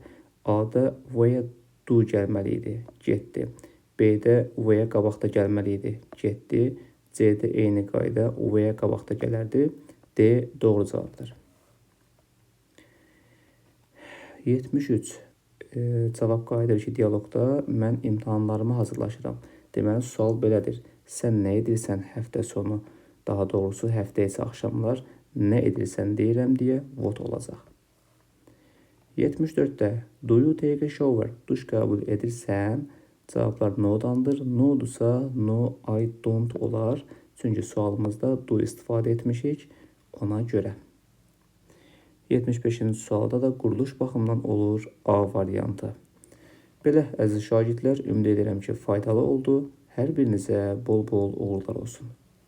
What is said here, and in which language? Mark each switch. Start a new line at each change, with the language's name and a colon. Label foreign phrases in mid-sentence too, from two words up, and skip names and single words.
Azerbaijani: A-da
English: where do
Azerbaijani: gəlməli idi, getdi. B-də where qabaqda gəlməli idi, getdi. C-də eyni qayda where qabaqda gələrdi. D doğru cavabdır. 73. Cavab qayıdır ki, dialoqda mən imtahanlarıma hazırlaşıram. Deməli, sual belədir. Sən nə edirsən həftə sonu, daha doğrusu həftə isə axşamlar nə edirsən deyirəm deyə what olacaq.
English: 74-də do you take a shower?
Azerbaijani: Duş qəbul edirsən? Cavablar no-dandır.
English: No-dursa no, I don't olar.
Azerbaijani: Çünki sualımızda do istifadə etmişik ona görə. 75-ci sualda da quruluş baxımından olur A variantı. Belə, əziz şagirdlər, ümid edirəm ki, faydalı oldu. Hər birinizə bol-bol uğurlar olsun.